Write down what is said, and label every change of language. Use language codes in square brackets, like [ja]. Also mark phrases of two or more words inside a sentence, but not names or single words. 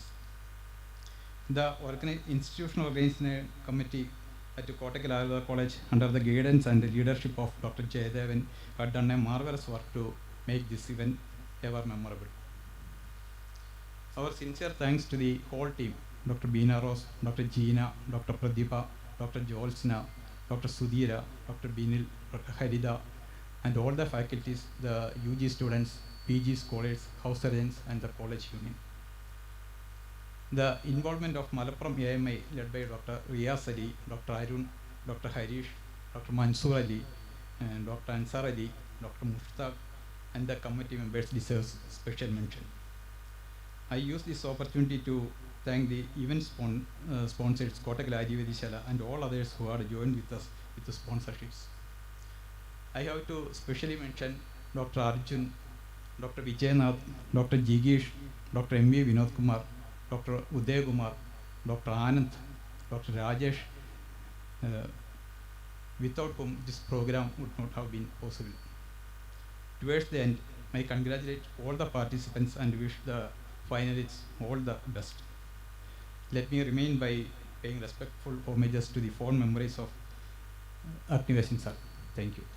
[en] The institutional organizing committee at Kottakkal Ayurveda College, under the guidance and leadership of Dr. Jayadevan, had done a marvelous work to make this event ever memorable. Our sincere thanks to the whole team, Dr. Beena Rose, Dr. Jeena, Dr. Pradipha, Dr. Jolsna, Dr. Sudhira, Dr. Binil, Dr. Harida, and all the faculties, the UG students, PG scholars, house surgeons, and the college union. The involvement of Malappuram AMI, led by Dr. Riyas Ali, Dr. Arun, Dr. Harish, Dr. Mansoor Ali, and Dr. Ansar Ali, Dr. Mushtaq, and the committee members deserves special mention. I use this opportunity to thank the event sponsors, Kottakkal Ayurveda and all others who are joined with us with the sponsorships. I have to specially mention Dr. Arjun, Dr. Vijayanath, Dr. Jigesh, Dr. M.V. Vinod Kumar, Dr. Uday Kumar, Dr. Anand, Dr. Rajesh, without whom this program would not have been possible. Towards the end, I congratulate all the participants and wish the finalists all the best. Let me remain by paying respectful homages to the fond memories of Agnives sir.